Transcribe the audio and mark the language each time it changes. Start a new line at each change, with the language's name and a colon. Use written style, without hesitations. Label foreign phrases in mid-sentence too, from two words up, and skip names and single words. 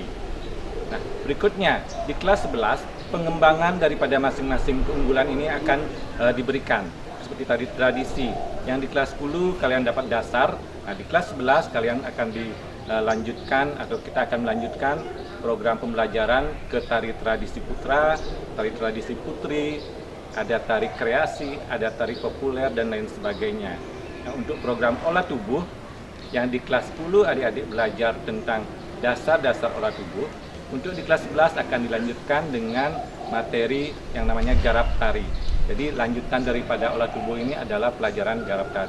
Indonesian: Nah, berikutnya di kelas 11 pengembangan daripada masing-masing keunggulan ini akan diberikan. Seperti tadi tradisi, yang di kelas 10 kalian dapat dasar. Nah, di kelas 11 kalian akan dilanjutkan atau kita akan melanjutkan program pembelajaran ke tari tradisi putra, tari tradisi putri, ada tari kreasi, ada tari populer, dan lain sebagainya. Nah, untuk program olah tubuh, yang di kelas 10 adik-adik belajar tentang dasar-dasar olah tubuh. Untuk di kelas 11 akan dilanjutkan dengan materi yang namanya garap tari. Jadi lanjutan daripada olah tubuh ini adalah pelajaran garap tari.